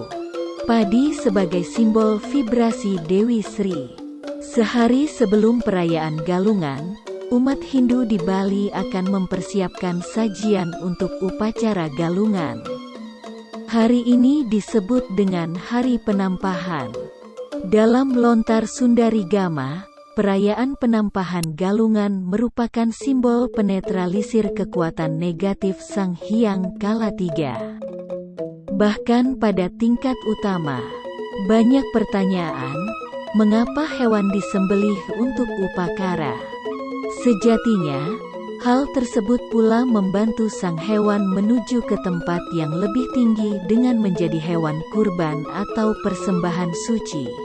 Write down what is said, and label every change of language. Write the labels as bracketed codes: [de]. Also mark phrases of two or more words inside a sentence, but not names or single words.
[id] Padi sebagai simbol vibrasi Dewi Sri. Sehari sebelum perayaan Galungan, umat Hindu di Bali akan mempersiapkan sajian untuk upacara Galungan. Hari ini disebut dengan Hari Penampahan. Dalam lontar Sundarigama, perayaan penampahan Galungan merupakan simbol penetralisir kekuatan negatif Sang Hyang Kalatiga. Bahkan pada tingkat utama, banyak pertanyaan, mengapa hewan disembelih untuk upakara? Sejatinya, hal tersebut pula membantu sang hewan menuju ke tempat yang lebih tinggi dengan menjadi hewan kurban atau persembahan suci.